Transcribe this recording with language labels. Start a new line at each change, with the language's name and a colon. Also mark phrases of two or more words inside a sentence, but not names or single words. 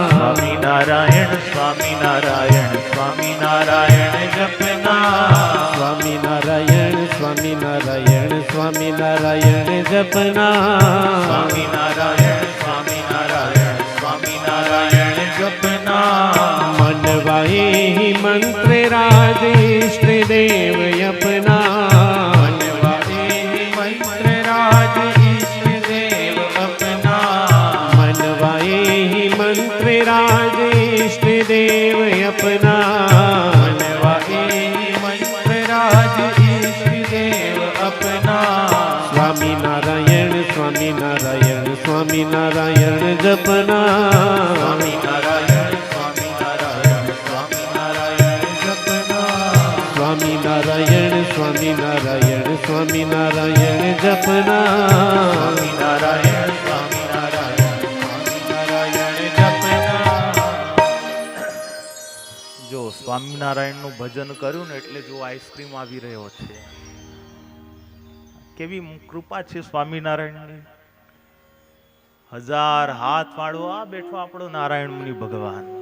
Hindi: स्वामी नारायण स्वामी नारायण स्वामी नारायण जपना, स्वामी नारायण स्वामी नारायण स्वामी नारायण जपना, स्वामी नारायण स्वामी नारायण स्वामी नारायण जपना. मनवाए मंत्र राज इष्ट देव अपना, राज इष्ट देव अपना, मनवाए मंत्र राज इष्ट देव अपना. स्वामी नारायण स्वामी नारायण स्वामी नारायण जपना, स्वामी नारायण स्वामी नारायण स्वामी नारायण जपना, स्वामी नारायण स्वामी नारायण स्वामी नारायण जपना, स्वामी नारायण स्वामी नारायण स्वामी नारायण जपना.
Gujarati: જો સ્વામિનારાયણનું ભજન કર્યું ને એટલે જો આઈસ્ક્રીમ આવી રહ્યો છે. કેવી કૃપા છે સ્વામિનારાયણની. 1000 હાથ વાળો આ બેઠો આપણો નારાયણ મુનિ ભગવાન.